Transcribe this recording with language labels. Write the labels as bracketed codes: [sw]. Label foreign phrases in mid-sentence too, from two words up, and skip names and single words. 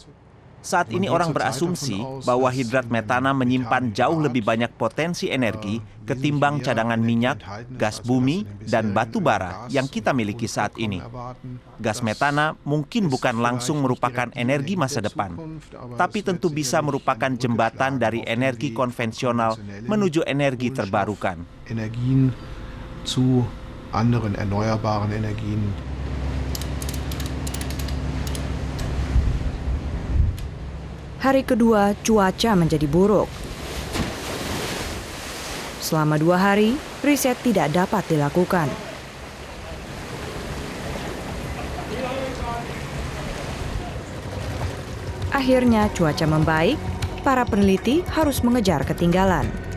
[id] Saat ini orang berasumsi bahwa hidrat metana menyimpan jauh lebih banyak potensi energi ketimbang cadangan minyak, gas bumi, dan batu bara yang kita miliki saat ini. Gas metana mungkin bukan langsung merupakan energi masa depan, tapi tentu bisa merupakan jembatan dari energi konvensional menuju energi terbarukan. [de] Energien zu anderen erneuerbaren Energien. [id] Hari kedua, cuaca menjadi buruk. Selama 2 hari, riset tidak dapat dilakukan. Akhirnya cuaca membaik, para peneliti harus mengejar ketinggalan.